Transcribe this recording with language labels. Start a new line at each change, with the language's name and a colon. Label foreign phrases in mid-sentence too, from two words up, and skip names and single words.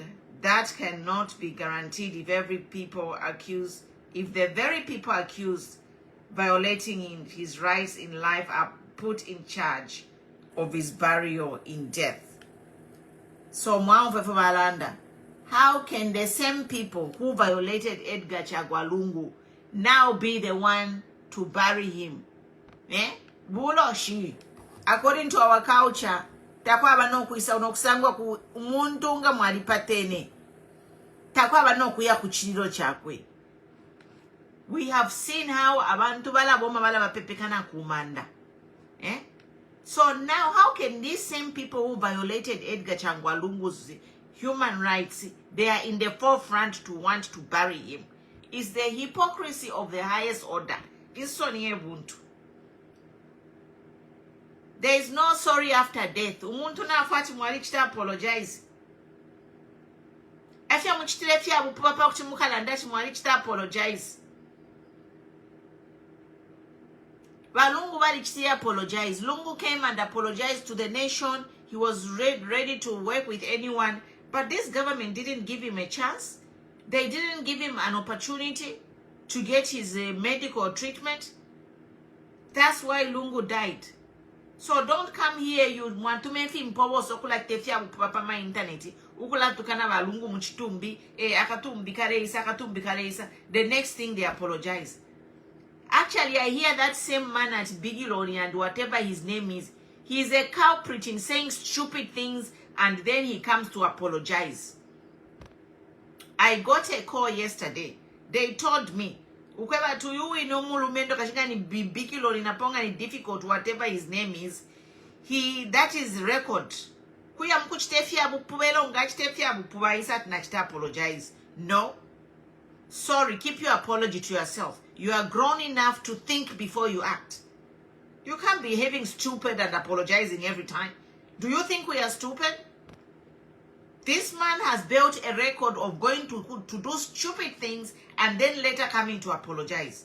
English: That cannot be guaranteed if the very people accused violating his rights in life are put in charge of his burial in death. So, how can the same people who violated Edgar Chagwa Lungu now be the one to bury him? Buloshi. According to our culture,
Bemba: takwaba no kuisa unokusangwa ku umuntu nga mwali patene. Takwaba no kuya kuchiriro chakwe.
English: We have seen how
Bemba: abantu balaboma balabapepekana kumanda.
English: So now how can these same people who violated Edgar Chagwa Lungu's human rights, they are in the forefront to want to bury him? It's the hypocrisy of the highest order. This one here, Ubuntu. There is no sorry after death.
Bemba: Umuntu na afati mwali chita apologize. Afya mchitile fya bupapa kuchimuka landachi mwali chita apologize. Lungu bali chita apologize.
English: Lungu came and apologized to the nation. He was ready to work with anyone. But this government didn't give him a chance. They didn't give him an opportunity to get his medical treatment. That's why Lungu died. So don't come here, you want to make him power so like
Bemba: tefia papa
English: my internet.
Bemba: Ukula tukana ba Lungu mchitumbi, akatumbi kareisa.
English: The next thing they apologize. Actually, I hear that same man at Bigiloni and whatever his name is, he's a culprit in saying stupid things and then he comes to apologize. I got a call yesterday. They told me,
Bemba: ukweba to you ino mulumendo kashika ni Bigiloni naponga ni
English: difficult, whatever his name is, that is record.
Bemba: Kuya mkuchitefia bupubelo ngachitefia bupuba isa tunachita apologize.
English: No. Sorry, keep your apology to yourself. You are grown enough to think before you act. You can't be behaving stupid and apologizing every time. Do you think we are stupid? This man has built a record of going to do stupid things and then later coming to apologize.